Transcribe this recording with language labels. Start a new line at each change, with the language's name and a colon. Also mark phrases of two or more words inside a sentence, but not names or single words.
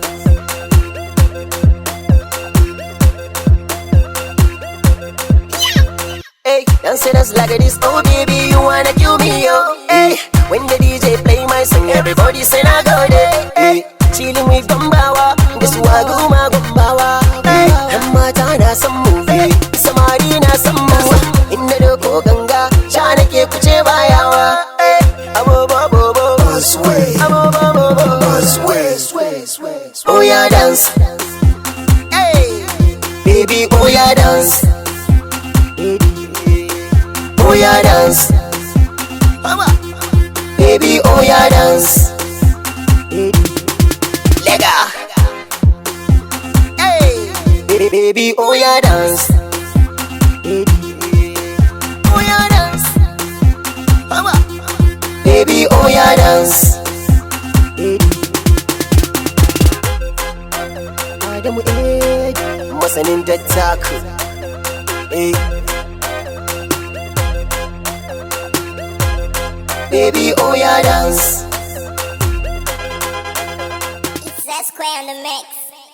English: Hey, dance like this. Oh baby, you wanna kill me, yo. Hey, when the DJ play my song, everybody say I go there. Hey, chilling with Gumbawa, this waguma Gumbawa.
Hausa: Hey, mata na
English: some movie,
Hausa: samari na
English: some movie.
Hausa: Inna doko ganga, chana ke kuche bayawa. Hey, abo bo bo,
English: Sway. oh ya dance. Hey, baby, oh ya dance. Oh ya dance. Baby, oh ya dance. Lega. Hey, baby, oh ya dance. Oh ya dance. Baby, oh ya dance.
Hausa: Adamu AD, masanin dattaku.
English: Baby, oh ya dance. It's that square on the mix.